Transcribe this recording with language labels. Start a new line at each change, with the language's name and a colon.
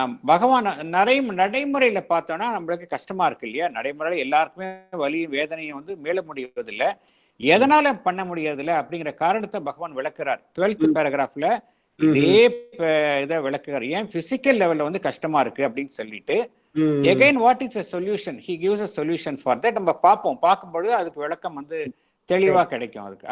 Tamil: பகவான் நடைமுறையில பார்த்தோம்னா நம்மளுக்கு கஷ்டமா இருக்கு இல்லையா? நடைமுறையில எல்லாருக்குமே வலியும் வேதனையும் வந்து மேல முடிவதில்லை. எதனால பண்ண முடியறதில்லை அப்படிங்கிற காரணத்தை பகவான் விளக்குறார் 12th பேராகிராஃப்ல. இதே இதை விளக்குறார். ஏன் பிசிக்கல் லெவல்ல வந்து கஷ்டமா இருக்கு அப்படின்னு சொல்லிட்டு
English: again what is a solution, he gives a solution for that.
Tamil: நம்ம பார்க்கும்பொழுது அதுக்கு விளக்கம் வந்து தெளிவா கிடைக்கும்.